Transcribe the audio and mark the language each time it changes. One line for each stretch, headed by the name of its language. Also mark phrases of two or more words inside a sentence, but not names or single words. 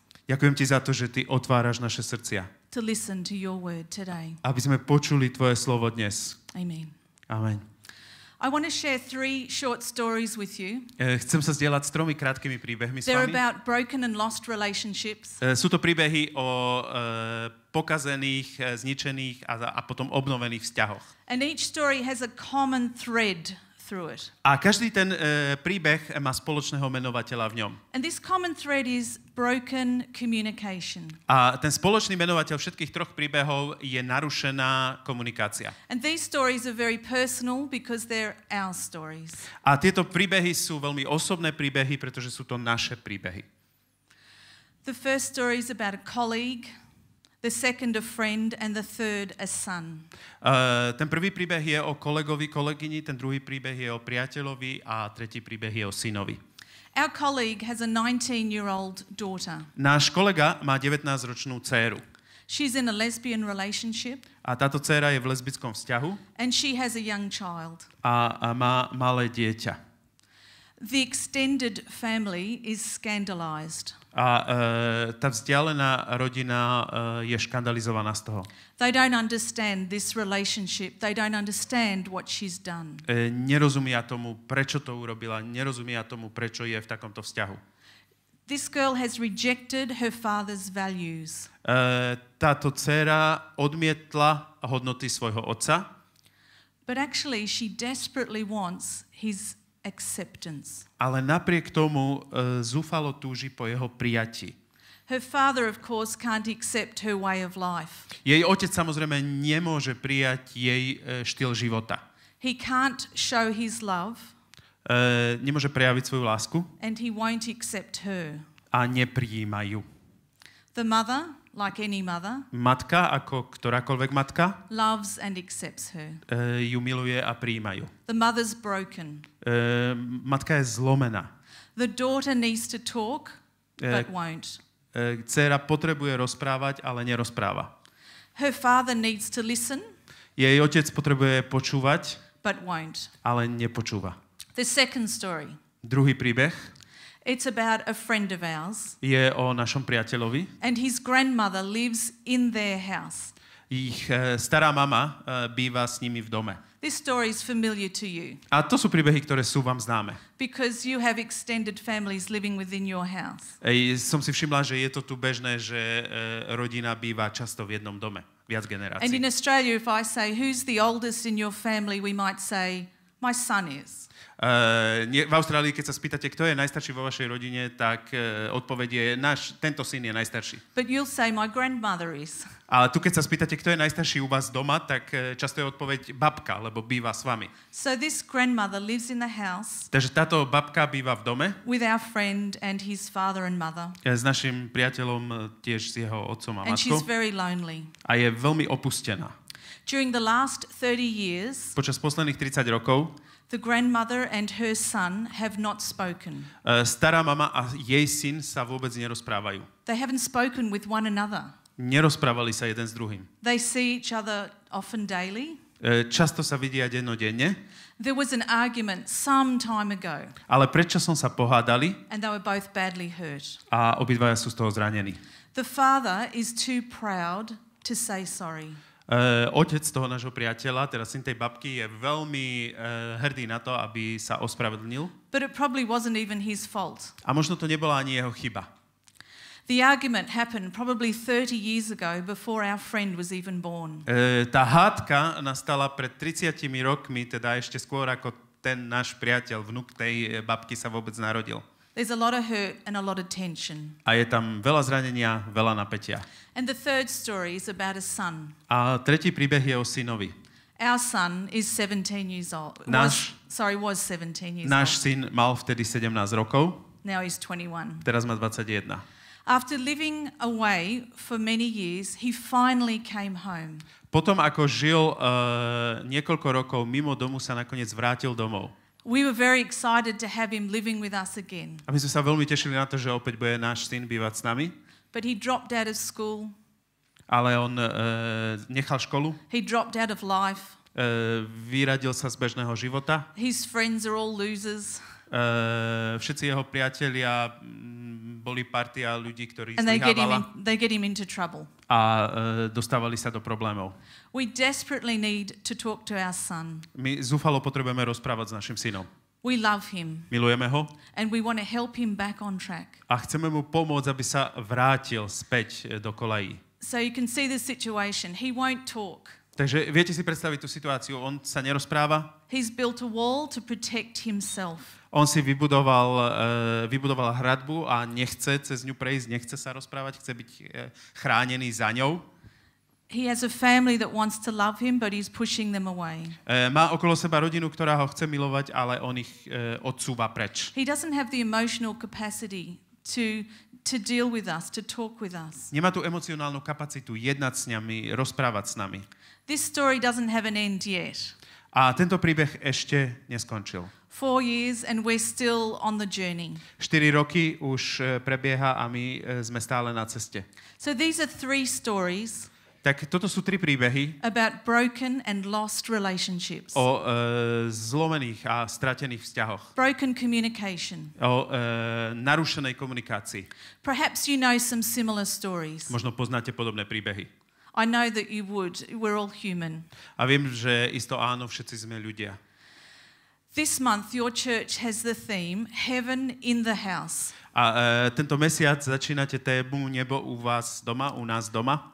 Slovak: Ďakujem ti za to, že ty otváraš naše srdcia,
English: to listen to your word today.
Slovak: aby sme počuli tvoje slovo dnes. Amen. Amen.
English: I want to share 3 short stories with you.
Slovak: Chcem sa zdieľať s 3 krátkými príbehmi s
English: They're
Slovak: vami.
English: about broken and lost relationships.
Slovak: Sú to príbehy o pokazených, zničených a potom obnovených vzťahoch.
English: And each story has a common thread through it.
Slovak: A každý ten príbeh má spoločného menovateľa v ňom.
English: And this common thread is broken communication.
Slovak: A ten spoločný menovateľ všetkých troch príbehov je narušená komunikácia.
English: And these stories are very personal because they're our stories.
Slovak: A tieto príbehy sú veľmi osobné príbehy, pretože sú to naše príbehy.
English: The first story is about a colleague, the second a friend, and the third a son.
Slovak: Ten prvý príbeh je o kolegovi, kolegyni, ten druhý príbeh je o priateľovi a tretí príbeh je o synovi.
English: Our colleague has a 19-year-old daughter.
Slovak: Náš kolega má 19-ročnú dcéru.
English: She's in a lesbian relationship.
Slovak: A táto dcéra je v lesbickom vzťahu.
English: And she has a young child.
Slovak: A má malé dieťa.
English: The extended family is scandalized.
Slovak: A tá vzdialená rodina je škandalizovaná z toho.
English: They don't understand this relationship. They don't understand what she's done.
Slovak: Nerozumia tomu, prečo to urobila. Nerozumia tomu, prečo je v takomto vzťahu.
English: This girl has rejected her father's values.
Slovak: Táto dcéra odmietla hodnoty svojho otca.
English: But actually she desperately wants his acceptance.
Slovak: Ale napriek tomu zúfalo túži po jeho prijatí.
English: Her father, of course, can't accept her way of life.
Slovak: Jej otec samozrejme nemôže prijať jej štýl života.
English: He can't show his love.
Slovak: Nemôže prejaviť svoju lásku.
English: And he won't accept her.
Slovak: A neprijíma ju.
English: The mother, like any mother,
Slovak: Matka, ako ktorákoľvek matka,
English: loves and accepts her.
Slovak: Ju miluje a prijíma ju.
English: The mother's broken.
Slovak: Matka je zlomená.
English: The daughter needs to talk, but won't.
Slovak: Dcéra potrebuje rozprávať, ale nerozpráva.
English: Her father needs to listen,
Slovak: Jej otec potrebuje počúvať,
English: but won't.
Slovak: ale nepočúva.
English: The second story,
Slovak: Druhý príbeh
English: it's about a friend of ours,
Slovak: je o našom priateľovi.
English: and his grandmother lives in their house.
Slovak: Ich stará mama býva s nimi v dome.
English: This story is familiar to you
Slovak: A to sú príbehy, ktoré sú vám známe.
English: because you have extended families living within your house.
Slovak: Som si všimla, že je to tu bežné, že rodina býva často v jednom dome, viac
English: And
Slovak: generácií.
English: in Australia, if I say, who's the oldest in your family, we might say, my son is.
Slovak: V Austrálii, keď sa spýtate, kto je najstarší vo vašej rodine, tak odpoveď je, tento syn je najstarší.
English: But you'll say, my grandmother is.
Slovak: Ale tu, keď sa spýtate, kto je najstarší u vás doma, tak často je odpoveď babka, lebo býva s vami.
English: So this grandmother lives in the house
Slovak: Takže táto babka býva v dome
English: with our friend and his father and mother.
Slovak: s našim priateľom, tiež s jeho otcom a
English: And she's
Slovak: matkou
English: very lonely.
Slovak: a je veľmi opustená.
English: During the last 30 years,
Slovak: Počas posledných 30 rokov
English: the grandmother and her son have not spoken.
Slovak: stará mama a jej syn sa vôbec nerozprávajú.
English: They haven't spoken with one another.
Slovak: Nerozprávali sa jeden s druhým.
English: They see each other often daily.
Slovak: Často sa vidia dennodenne,
English: There was an argument some time ago,
Slovak: ale predčasom sa pohádali
English: and they were both badly hurt.
Slovak: a obidvaja sú z toho zranení.
English: The father is too proud to say sorry.
Slovak: Otec toho nášho priateľa, teda syn tej babky, je veľmi hrdý na to, aby sa ospravedlnil.
English: But it probably wasn't even his fault.
Slovak: A možno to nebola ani jeho chyba.
English: The argument happened probably 30 years ago before our friend was even born.
Slovak: Tá hádka nastala pred 30 rokmi, teda ešte skôr ako ten náš priateľ, vnuk tej babky sa vôbec narodil.
English: There's a lot of hurt and a lot of tension.
Slovak: A je tam veľa zranenia, veľa napätia.
English: And the third story is about a son.
Slovak: A tretí príbeh je o synovi.
English: Our son is 17 years old.
Slovak: Náš-
English: Was 17 years
Slovak: Náš
English: old.
Slovak: syn mal vtedy 17 rokov,
English: Now he's 21.
Slovak: teraz má 21.
English: After living away for many years, he finally came home.
Slovak: Potom, ako žil niekoľko rokov mimo domu, sa nakoniec vrátil domov.
English: We were very excited to have him living with us again.
Slovak: A my sme sa veľmi tešili na to, že opäť bude náš syn bývať s nami,
English: But he dropped out of school.
Slovak: ale on nechal školu,
English: He dropped out of life.
Slovak: vyradil sa z bežného života.
English: His friends are all losers.
Slovak: Všetci jeho priatelia boli partia ľudí, ktorí
English: And
Slovak: zlyhávala
English: they get him into trouble.
Slovak: a dostávali sa do problémov.
English: We desperately need to talk to our son.
Slovak: My zúfalo potrebujeme rozprávať s našim synom.
English: We love him
Slovak: Milujeme ho
English: and we want to help him back on track.
Slovak: a chceme mu pomôcť, aby sa vrátil späť do kolají.
English: So you can see the situation. He won't talk.
Slovak: Takže viete si predstaviť tú situáciu, on sa nerozpráva,
English: He's built a wall to protect himself.
Slovak: on si vybudoval hradbu a nechce cez ňu prejsť, nechce sa rozprávať, chce byť chránený za ňou.
English: He has a family that wants to love him, but he's pushing them away.
Slovak: Má okolo seba rodinu, ktorá ho chce milovať, ale on ich odsúva preč.
English: He doesn't have the emotional capacity to deal with us, to talk with us.
Slovak: Nemá tú emocionálnu kapacitu jednať s nami, rozprávať s nami.
English: This story doesn't have an end yet.
Slovak: A tento príbeh ešte neskončil.
English: 4 years and we're still on the journey.
Slovak: 4 roky už prebieha a my sme stále na ceste.
English: So these are 3 stories
Slovak: Tak toto sú 3 príbehy
English: about broken and lost relationships.
Slovak: o zlomených a stratených vzťahoch.
English: Broken communication.
Slovak: O narušenej komunikácii.
English: Perhaps you know some similar stories.
Slovak: Možno poznáte podobné príbehy.
English: I know that you would. We're all human.
Slovak: A viem, že isto áno, všetci sme ľudia.
English: This month your church has the theme Heaven in the House.
Slovak: A tento mesiac začínate tému Nebo u vás doma, u nás doma.